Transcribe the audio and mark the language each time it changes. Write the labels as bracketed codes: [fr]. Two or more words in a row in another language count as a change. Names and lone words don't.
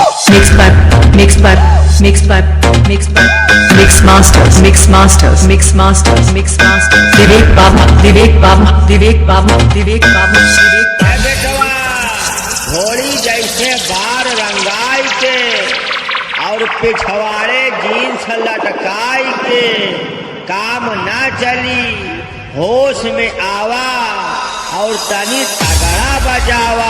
[en] Mix masters, mix masters, mix masters, mix masters. Vivek Baba, Vivek Baba, Vivek Baba, Vivek Baba, Vivek Baba. [bho] बेटवा घोड़ी जैसे बार रंगाई के और पिछवाड़े जीन्स लटकाई के काम ना चली, होश में आवा और तनी तगड़ा बजावा।